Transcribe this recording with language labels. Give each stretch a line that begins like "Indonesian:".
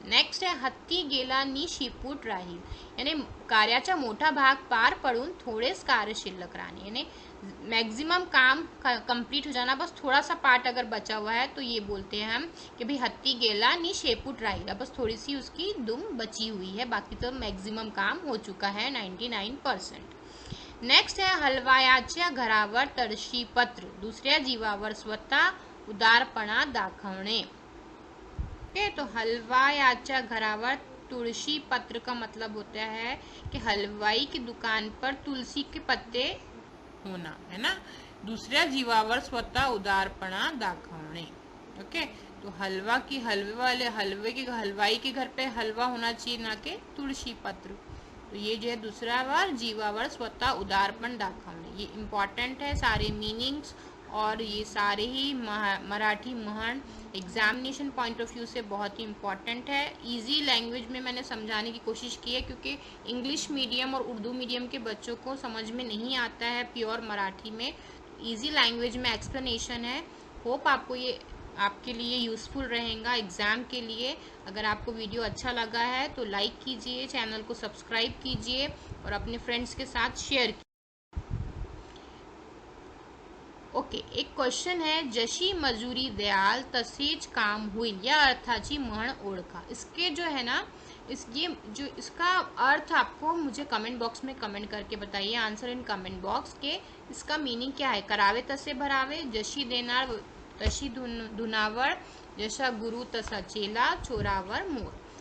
Hindi: Next है
Marathi: हत्ती गेला नि शिपूट राहील,
Hindi: यानी
Marathi: कार्याचा मोठा भाग पार पडून थोड़ेच कार्य शिल्लक राहणे,
Hindi: यानी मैक्सिमम काम कंप्लीट हो जाना, बस थोड़ा सा पार्ट अगर बचा हुआ है तो ये बोलते हैं हम कि भाई
Marathi: हत्ती गेला नि शेपूट राहील,
Hindi: बस थोड़ी सी उसकी दुम बची हुई है, बाकी तो मैक्सिमम काम हो चुका है 99%। नेक्स्ट है
Marathi: हलवायाच्या घरावर तळशी पत्र, दुसऱ्या जीवावर स्वतः उदारपणा दाखवणे।
Hindi: ओके, तो
Marathi: हलवायाच्या घरावर तुलसी पत्र
Hindi: का मतलब होता है कि हलवाई की दुकान पर तुलसी के पत्ते होना, है ना।
Marathi: दूसऱ्या जीवावर स्वतः उदारपणा दाखवणे।
Hindi: ओके, तो हलवाई के घर पे हलवा होना चाहिए, ना कि तुलसी पत्र। तो ये जो है
Marathi: दूसरा वार जीवावर स्वतः उदारपण दाखवणे,
Hindi: ये इम्पॉर्टेंट है। सारे मीनिंग्स और ये सारे ही मराठी महन एग्जामिनेशन पॉइंट ऑफ व्यू से बहुत ही इम्पॉर्टेंट है। इजी लैंग्वेज में मैंने समझाने की कोशिश की है, क्योंकि इंग्लिश मीडियम और उर्दू मीडियम के बच्चों को समझ में नहीं आता है प्योर मराठी में। इजी लैंग्वेज में एक्सप्लेनेशन है। होप आपको ये आपके लिए यूज़फुल रहेगा एग्ज़ाम के लिए। अगर आपको वीडियो अच्छा लगा है तो लाइक कीजिए, चैनल को सब्सक्राइब कीजिए और अपने फ्रेंड्स के साथ शेयर कीजिए।
Marathi: ओके,
Hindi: एक क्वेश्चन है,
Marathi: जशी मजुरी द्याल तसेच काम होईल या अर्थाची म्हण ओळखा।
Hindi: इसके जो है ना, इसका अर्थ आपको मुझे कमेंट बॉक्स में कमेंट करके बताइए, आंसर इन कमेंट बॉक्स के इसका मीनिंग क्या है।
Marathi: करावे तसे भरावे, जशी देणार तशी धुनावर, जैसा गुरु तसा चेला, चोरावर मोर।